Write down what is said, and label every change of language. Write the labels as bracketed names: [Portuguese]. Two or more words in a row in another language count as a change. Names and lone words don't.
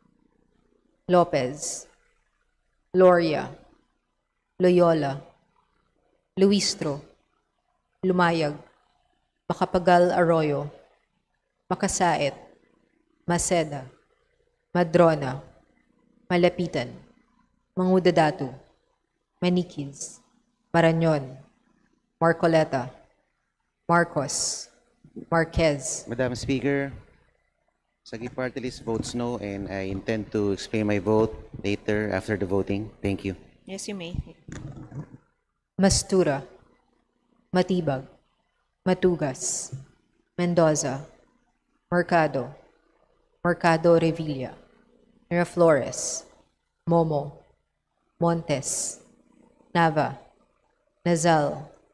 [English] Lopez, Loria, Loyola, Luistro, Lumayag, Macapagal Arroyo, Makasait, Maceda, Madrona, Malapitan, Mangudadatu, Manikiz, Marañon, Marcoleta, Marcos, Marquez. Madam Speaker, Sagi Party List votes no, and I intend to explain my vote later after the voting. Thank you. Yes, you may. Mastura, Matibag, Matugas, Mendoza, Mercado, Mercado Revilla, Miraflores, Momo, Montes, Nava, Nazal,